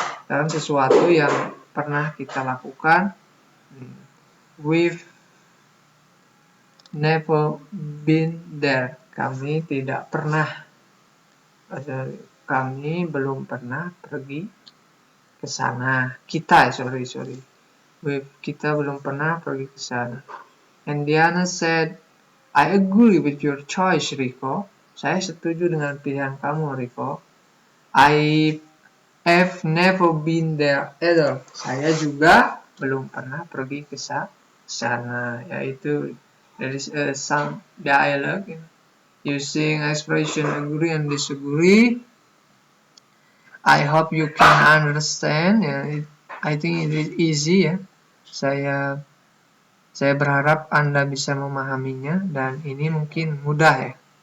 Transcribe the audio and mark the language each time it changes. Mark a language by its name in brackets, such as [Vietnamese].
[Indonesian] Dalam sesuatu yang pernah kita lakukan. [English] We've never been there. [Indonesian] Kami tidak pernah. Kami belum pernah pergi ke sana. Sorry. Kita belum pernah pergi ke sana. [English] And Diana said, I agree with your choice, Rico. [Indonesian] Saya setuju dengan pilihan kamu, Rico. [English] I have never been there either. [Indonesian] Saya juga belum pernah pergi ke sana. [English] Yaitu there is some dialogue using expression agree and disagree. I hope you can understand. I think it is easy ya. [Indonesian] Saya berharap Anda bisa memahaminya dan ini mungkin mudah ya.